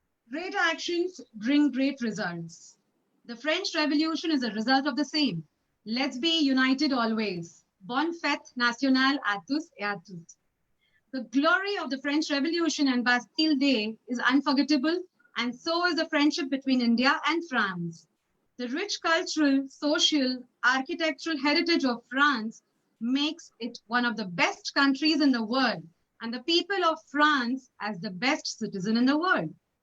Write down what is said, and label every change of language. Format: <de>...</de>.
<en>Great actions bring great results. The French Revolution is a result of the same. Let's be united always.</en> <fr>Bonne fête nationale à tous et à toutes.</fr> <en>The glory of the French Revolution and Bastille Day is unforgettable, and so is the friendship between India and France. The rich cultural, social, architectural heritage of France makes it one of the best countries in the world, and the people of France as the best citizen in the world.</en>